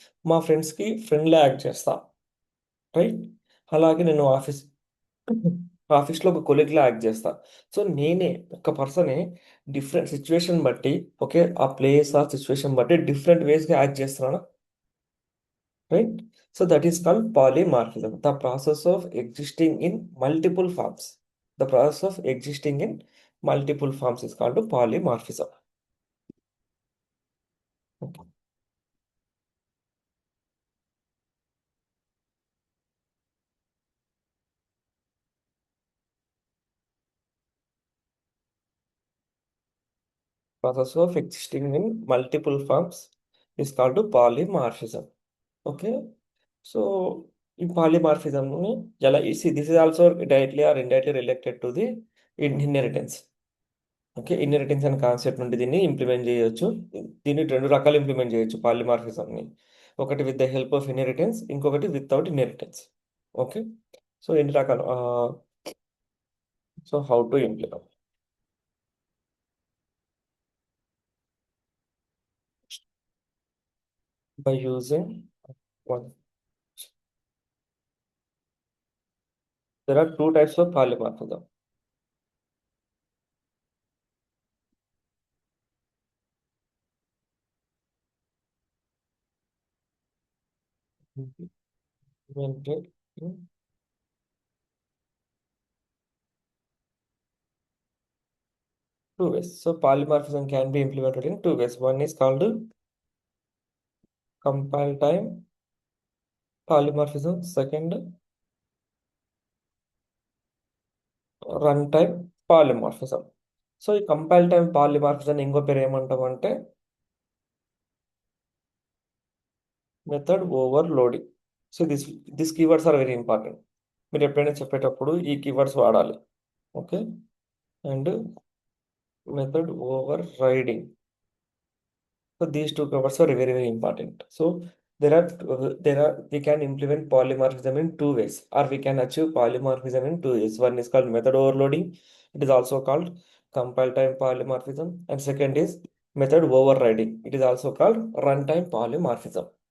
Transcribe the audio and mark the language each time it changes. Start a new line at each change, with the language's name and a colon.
Telugu: మా ఫ్రెండ్స్కి ఫ్రెండ్లా యాక్ట్ చేస్తా, రైట్. అలాగే నేను ఆఫీస్లో ఒక కొలీగ్లా యాక్ట్ చేస్తా. సో నేనే ఒక పర్సనే డిఫరెంట్ సిచ్యువేషన్ బట్టి, ఓకే, ఆ ప్లేస్ ఆ సిచ్యువేషన్ బట్టి డిఫరెంట్ వేస్గా యాక్ట్ చేస్తున్నాను, right?
English: So that is called polymorphism, the process of existing in multiple forms. The process of existing in multiple forms is called polymorphism. Okay. Process of existing in multiple forms is called polymorphism. Okay. So in polymorphism, this is also directly or indirectly related to the inheritance.
Telugu: Okay, inheritance అనే concept నుండి దీన్ని implement చేయొచ్చు. దీన్ని రెండు రకాలు implement చేయొచ్చు పాలిమార్ఫిజంని.
English: ఒకటి with the help of inheritance, ఇంకొకటి without inheritance. Okay.
Telugu: సో ఎన్ని రకాలు,
English: So how to implement by using one. There are two types of polymorphism. Implemented in two ways. So polymorphism can be implemented in two ways. One is called compile time polymorphism. Second, run time polymorphism.
Telugu: So ఈ compile time polymorphism ఇంకో పేరు ఏమంటామంటే method overloading.
English: So this keywords are very important.
Telugu: మీరు ఎప్పుడైనా చెప్పేటప్పుడు ఈ keywords వాడాలి.
English: Okay. And method overriding. So these two keywords are very very important. So we can implement polymorphism in two ways, or we can achieve polymorphism in two ways. One is called method overloading. It is also called compile time polymorphism. And second is method overriding. It is also called runtime polymorphism.